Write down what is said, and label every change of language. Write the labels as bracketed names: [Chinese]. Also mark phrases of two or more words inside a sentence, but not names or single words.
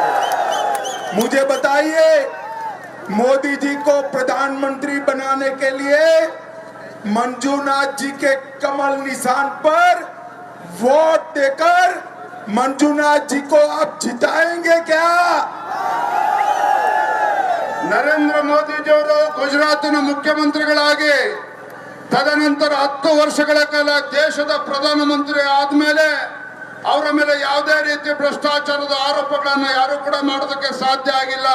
[Hindi] मुझे बताइए, मोदी जी को प्रधानमंत्री बनाने के लिए मंजुनाथ जी के कमल निशान पर वोट देकर मंजुनाथ जी को आप जिताएंगे क्या? [Kannada] ನರೇಂದ್ರ ಮೋದಿಜಿಯವರು ಗುಜರಾತಿನ ಮುಖ್ಯಮಂತ್ರಿಗಳಾಗಿ ತದನಂತರ 10 ವರ್ಷಗಳ ಕಾಲ ದೇಶದ ಪ್ರಧಾನಮಂತ್ರಿ ಆದ್ಮೇಲೆ ಅವರ ಮೇಲೆ ಯಾವುದೇ ರೀತಿ ಭ್ರಷ್ಟಾಚಾರದ ಆರೋಪಗಳನ್ನು ಯಾರು ಕೂಡ ಮಾಡೋದಕ್ಕೆ ಸಾಧ್ಯ ಆಗಿಲ್ಲ.